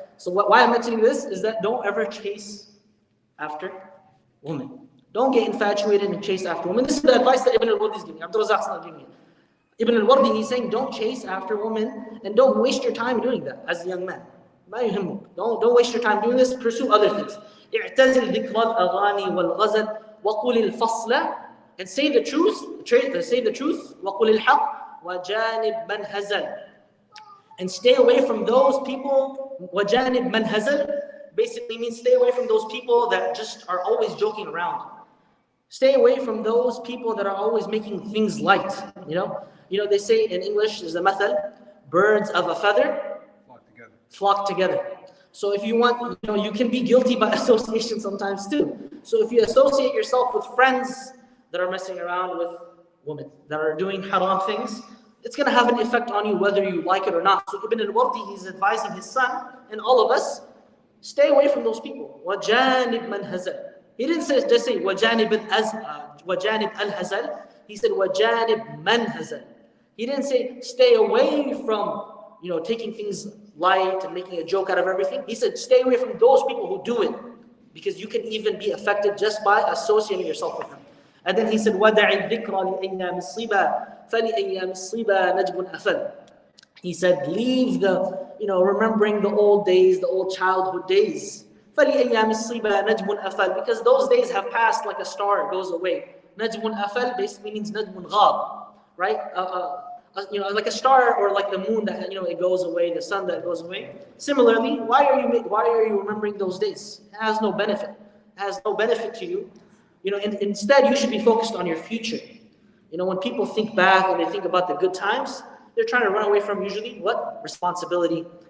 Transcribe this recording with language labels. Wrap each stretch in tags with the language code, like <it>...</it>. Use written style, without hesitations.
<en>So why I'm mentioning this is that don't ever chase after women. Don't get infatuated and chase after women. This is the advice that Ibn al-Wardi is giving. Abdul Razak's not giving it. Ibn al-Wardi, he's saying, don't chase after women and don't waste your time doing that as a young man. Don't waste your time doing this. Pursue other things.</en> <ar>اعتزل ذكر الأغاني والغزل وقل الفصل,</ar> <en>and say the truth. Say the truth.</en> <ar>وقل الحق وجانب من هزل,</ar> <en>and stay away from those people.</en> <ar>وجانب من هزل</ar> <en>basically means stay away from those people that just are always joking around. Stay away from those people that are always making things light. They say in English, there's a method, birds of a feather flock together. So if you want, you can be guilty by association sometimes too. So if you associate yourself with friends that are messing around with women, that are doing haram things, it's going to have an effect on you whether you like it or not. So Ibn al-Wardi, he's advising his son and all of us, stay away from those people.</en> <ar>وَجَانِبْ مَنْ هَزَلْ.</ar> <en>He didn't just say وَجَانِبْ al-hazal. He said</en> <ar>وَجَانِبْ مَنْ هَزَلْ.</ar> <en>He didn't say stay away from taking things light and making a joke out of everything. He said stay away from those people who do it, because you can even be affected just by associating yourself with them. And then he said</en> <ar>وَدَعِ الذِّكْرَ لِأَيَّامِ الصِّبَى فَلِأَيَّامِ الصِّبَى نَجْمٌ أَفَلْ.</ar> <en>He said leave the remembering the old days, the old childhood days.</en> <ar>فَلِأَيَّامِ الصِّبَى نَجْمٌ أَفَلْ,</ar> <en>because those days have passed like a star, it goes away.</en> <ar>نَجْمٌ أَفَلْ</ar> <en>basically means</en> <ar>نَجْمٌ غَاب,</ar> <en>right? Like a star or like the moon that it goes away, the sun that goes away. Similarly, why are you remembering those days? It has no benefit. It has no benefit to you. Instead you should be focused on your future. When people think back and they think about the good times, they're trying to run away from usually what? Responsibility.</en>